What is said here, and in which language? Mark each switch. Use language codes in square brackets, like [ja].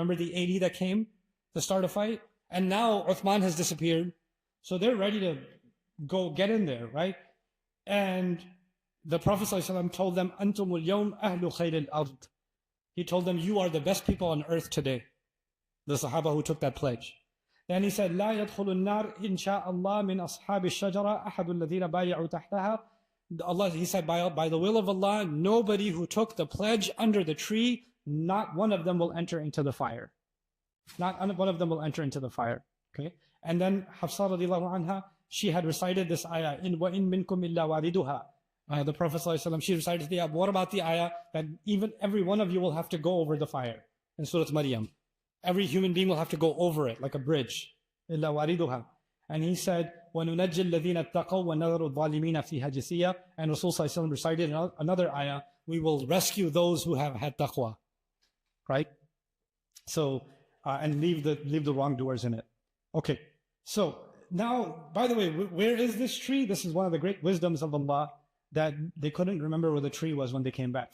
[en] Remember the 80 that came to start a fight? And now Uthman has disappeared. So they're ready to go get in there, right? And the Prophet ﷺ told them, [ar] Antumul yawm ahlu khayril ard. [en] He told them, you are the best people on earth today. The Sahaba who took that pledge. Then he said, [ar] لا يدخل النار إن شاء الله من أصحاب الشجرة أحد الذين بايعوا تحتها. [en] Allah, he said, by the will of Allah, nobody who took the pledge under the tree, not one of them will enter into the fire. Not one of them will enter into the fire. Okay? And then Hafsa radiallahu anha, she had recited this ayah, in [ar] وَإِن مِّنكُمْ إِلَّا وَارِدُهَا. [en] The Prophet ﷺ, she recited the ayah. What about the ayah that even every one of you will have to go over the fire? In Surah Maryam. Every human being will have to go over it like a bridge. [ar] إِلَّا وَارِدُهَا. [en] And he said, [ar] وَنُنَجِّ الَّذِينَ اتَّقَوْا وَنَذَرُ الظَّالِمِينَ فِيهَا جِثِيًّا. [en] And Rasul ﷺ recited another ayah, we will rescue those who have had taqwa. Right? So, and leave the wrongdoers in it. Okay. So, now, by the way, where is this tree? This is one of the great wisdoms of Allah, that they couldn't remember where the tree was when they came back.